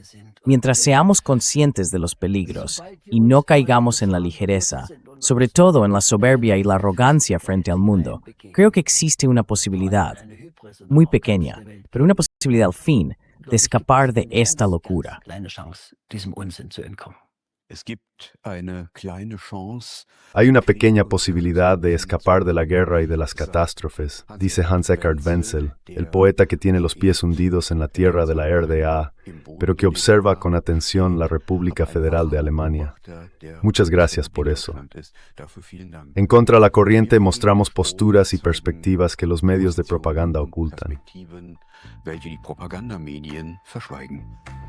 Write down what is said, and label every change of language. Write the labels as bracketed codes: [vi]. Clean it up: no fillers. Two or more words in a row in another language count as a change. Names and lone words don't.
[es] Mientras seamos conscientes de los peligros y no caigamos en la ligereza, sobre todo en la soberbia y la arrogancia frente al mundo, creo que existe una posibilidad, muy pequeña, pero una posibilidad al fin, de escapar de esta locura. [de] Es gibt eine kleine Chance. [es] Hay una pequeña posibilidad de escapar de la guerra y de las catástrofes, dice Hans Eckart Wenzel, el poeta que tiene los pies hundidos en la tierra de la RDA, pero que observa con atención la República Federal de Alemania. Muchas gracias por eso. En Contra la Corriente mostramos posturas y perspectivas que los medios de propaganda ocultan. [de] Welche die Propagandamedien verschweigen.